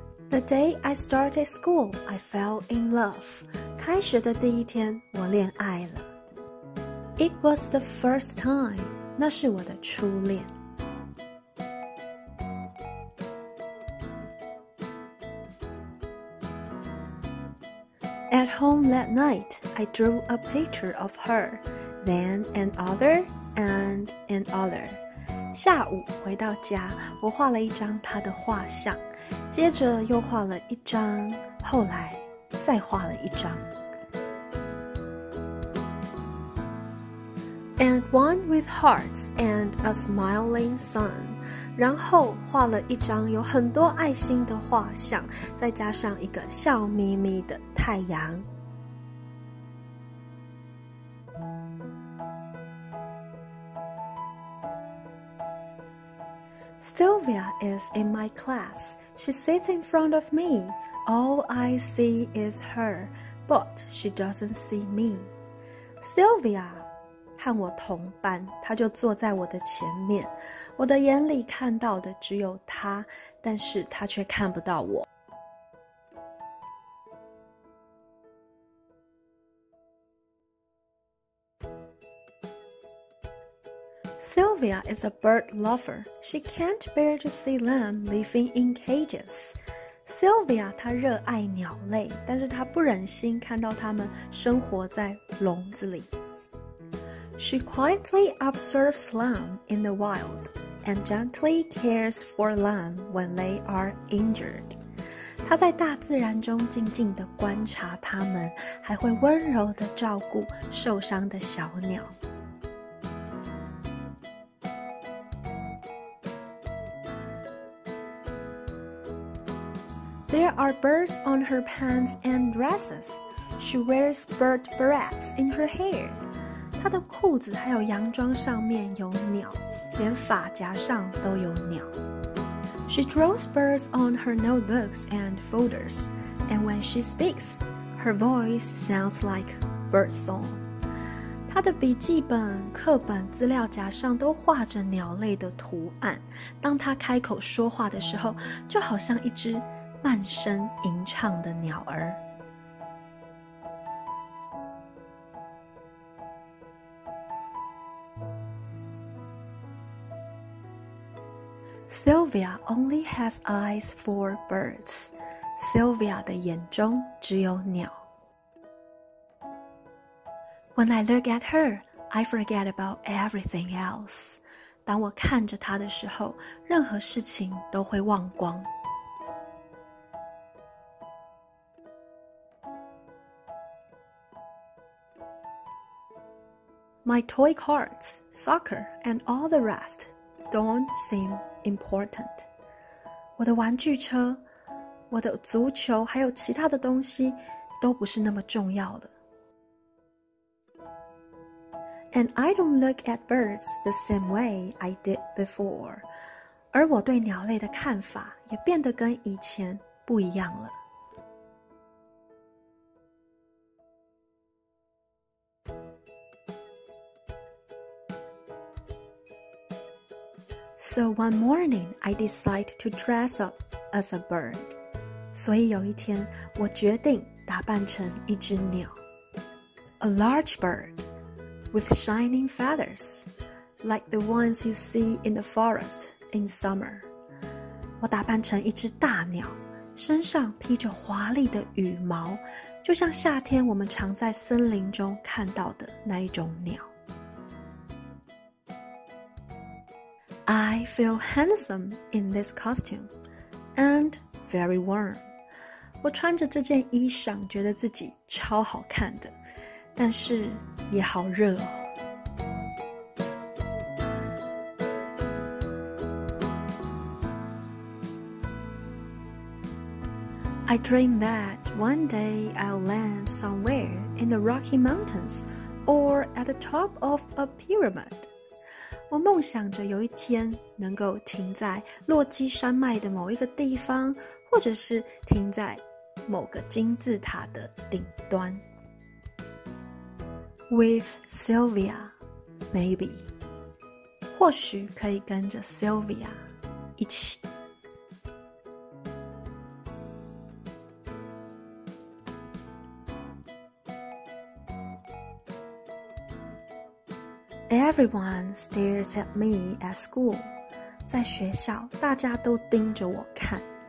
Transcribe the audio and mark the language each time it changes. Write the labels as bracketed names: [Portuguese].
[English] The day I started school, I fell in love. [Chinese] 开学的第一天，我恋爱了。 [English] It was the first time. [Chinese] 那是我的初恋。 [English] At home that night, I drew a picture of her, then another and another. [Chinese] 下午回到家，我画了一张她的画像。接着又画了一张，后来再画了一张。 [English] And one with hearts and a smiling sun， [Chinese] 然后画了一张有很多爱心的画像，再加上一个笑眯眯的太阳。 [English] Sylvia is in my class. She sits in front of me. All I see is her, but she doesn't see me. [Chinese] Sylvia 和我同班，她就坐在我的前面。我的眼里看到的只有她，但是她却看不到我。 [English] Sylvia is a bird lover. She can't bear to see them living in cages. [Chinese] Sylvia 她热爱鸟类，但是她不忍心看到它们生活在笼子里。 [English] She quietly observes lamb in the wild and gently cares for lamb when they are injured. [Chinese] 她在大自然中静静地观察它们，还会温柔地照顾受伤的小鸟。 [English] There are birds on her pants and dresses. She wears bird barrettes in her hair. [Chinese] 她的裤子还有洋装上面有鸟，连发夹上都有鸟。 [English] She draws birds on her notebooks and folders, and when she speaks, her voice sounds like bird song. [Chinese] 她的笔记本、课本、资料夹上都画着鸟类的图案，当她开口说话的时候，就好像一只慢声吟唱的鸟儿。 [English] Sylvia only has eyes for birds. [Chinese] Sylvia 的眼中只有鸟。 [English] When I look at her, I forget about everything else. [Chinese] 当我看着她的时候，任何事情都会忘光。 [English] My toy cards, soccer, and all the rest don't seem important. [Chinese] 我的玩具车、我的足球还有其他的东西都不是那么重要的。 [English] And I don't look at birds the same way I did before. [Chinese] 而我对鸟类的看法也变得跟以前不一样了。 [English] So one morning, I decide to dress up as a bird. [Chinese] 所以有一天，我决定打扮成一只鸟。 [English] A large bird with shining feathers, like the ones you see in the forest in summer. [Chinese] 我打扮成一只大鸟，身上披着华丽的羽毛，就像夏天我们常在森林中看到的那一种鸟。 [English] I feel handsome in this costume and very warm. [Chinese] 我穿着这件衣裳，觉得自己超好看的，但是也好热哦。 [English] I dream that one day I'll land somewhere in the Rocky Mountains or at the top of a pyramid. [Chinese] 我梦想着有一天能够停在落基山脉的某一个地方，或者是停在某个金字塔的顶端。 [English] With Sylvia, maybe. [Chinese] 或许可以跟着 Sylvia 一起。 [English] Everyone stares at me at school. [Chinese] 在学校，大家都盯着我看。